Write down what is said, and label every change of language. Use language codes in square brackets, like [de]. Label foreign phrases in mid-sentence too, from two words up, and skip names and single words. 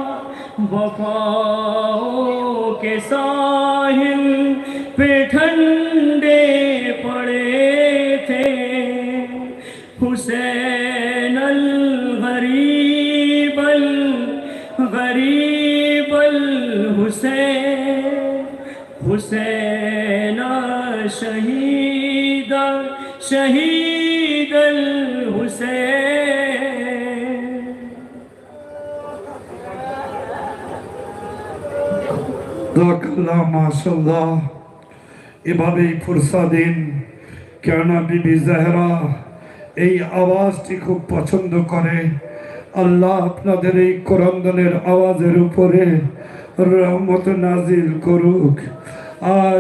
[ur] وفاؤں کے ساحل پہ ٹھنڈے پڑے تھے حسین [ar] الغریب الغریب الحسین [ur] حسین [ar] شہید شہید الحسین دعاک اللہ ماشاءاللہ [bn] এভাবেই ফুরসা দিন কেননা বিবি জাহরা এই আওয়াজটি খুব পছন্দ করে আল্লাহ আপনাদের এই কোরআনের আওয়াজের উপরে রহমত নাজিল করুক আজ